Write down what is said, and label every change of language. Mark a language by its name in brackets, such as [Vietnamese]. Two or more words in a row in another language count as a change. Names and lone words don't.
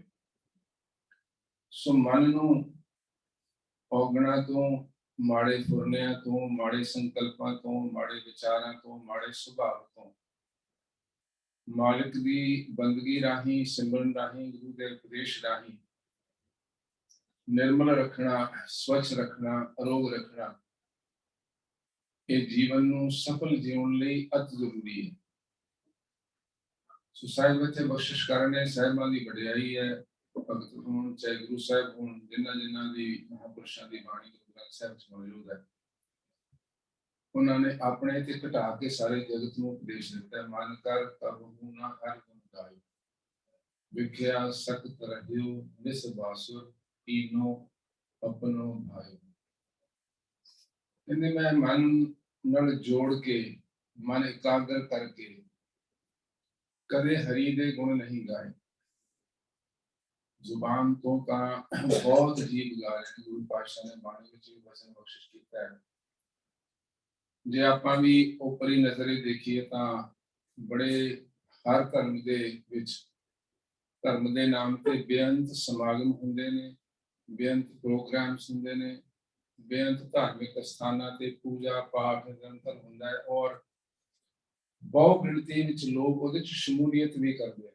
[Punjabi] ਸੋ ਮਨ ਨੂੰ ਔਗਣਾਂ ਤੋਂ, ਮਾੜੇ ਫੁਰਨਿਆਂ ਤੋਂ, ਮਾੜੇ ਸੰਕਲਪਾਂ ਤੋਂ, ਮਾੜੇ ਵਿਚਾਰਾਂ ਤੋਂ, ਮਾੜੇ ਸੁਭਾਵ ਤੋਂ ਮਾਲਿਕ ਦੀ ਬੰਦਗੀ ਰਾਹੀਂ, ਸਿਮਰਨ ਰਾਹੀਂ, ਗੁਰੂ ਦੇ ਉਪਦੇਸ਼ ਰਾਹੀਂ ਨਿਰਮਲ ਰੱਖਣਾ, ਸ੍ਵੱਛ ਰੱਖਣਾ, ਅਰੋਗ ਰੱਖਣਾ, ਇਹ ਜੀਵਨ ਨੂੰ ਸਫਲ ਜੀਵਨ ਲਈ ਅਤਿ ਜ਼ਰੂਰੀ ਹੈ। ਸੋ ਸਾਹਿਬ ਇੱਥੇ ਬਖ਼ਸ਼ਿਸ਼ ਕਰਨੇ ਸਾਹਿਬਾਂ ਦੀ ਵਡਿਆਈ ਹੈ। ਭਗਤ ਹੋਣ ਚਾਹੇ ਗੁਰੂ ਸਾਹਿਬ ਹੋਣ, ਜਿਨ੍ਹਾਂ ਦੀ ਮਹਾਂਪੁਰਖਾਂ ਦੀ ਬਾਣੀ ਗੁਰੂ ਗ੍ਰੰਥ ਸਾਹਿਬ 'ਚ ਮੌਜੂਦ ਹੈ, ਉਨ੍ਹਾਂ ਨੇ ਆਪਣੇ 'ਤੇ ਘਟਾ ਕੇ ਸਾਰੇ ਜਗਤ ਨੂੰ ਉਪਦੇਸ਼ ਦਿੱਤਾ ਹੈ। ਮਨ ਕਰ ਕਬਹੂ ਨਾ ਹਰਿ ਗੁਣ ਗਾਯੋ, ਬਿਖਿਆ ਸਕਤ ਰਹਿਓ ਨਿਸ ਬਾਸੁਰ, ਕੀਨੋ ਅਪਨੋ ਭਾਯੋ। ਇਨ੍ਹੇਂ ਮੈਂ ਮਨ ਨਾਲ ਜੋੜ ਕੇ, ਮਨ ਇਕਾਗਰ ਕਰਕੇ ਕਦੇ ਹਰਿ ਦੇ ਗੁਣ ਨਹੀਂ ਗਾਏ। ਜ਼ੁਬਾਨ ਤੋਂ ਤਾਂ ਬਹੁਤ ਅਜੀਬ ਗਾ ਰਹੇ ਨੇ। ਗੁਰੂ ਪਾਤਸ਼ਾਹ ਨੇ ਬਾਣੀ ਵਿੱਚ ਵੀ ਵਚਨ ਬਖਸ਼ਿਸ਼ ਕੀਤਾ ਹੈ। ਜੇ ਆਪਾਂ ਵੀ ਉਪਰੀ ਨਜ਼ਰੇ ਦੇਖੀਏ ਤਾਂ ਬੜੇ ਹਰ ਧਰਮ ਦੇ ਵਿੱਚ ਧਰਮ ਦੇ ਨਾਮ ਤੇ ਬੇਅੰਤ ਸਮਾਗਮ ਹੁੰਦੇ ਨੇ, ਬੇਅੰਤ ਪ੍ਰੋਗਰਾਮਸ ਹੁੰਦੇ ਨੇ, ਬੇਅੰਤ ਧਾਰਮਿਕ ਸਥਾਨਾਂ ਤੇ ਪੂਜਾ ਪਾਠ ਨਿਰੰਤਰ ਹੁੰਦਾ ਹੈ ਔਰ ਬਹੁ ਗਿਣਤੀ ਵਿੱਚ ਲੋਕ ਉਹਦੇ ਚ ਸ਼ਮੂਲੀਅਤ ਵੀ ਕਰਦੇ ਆ।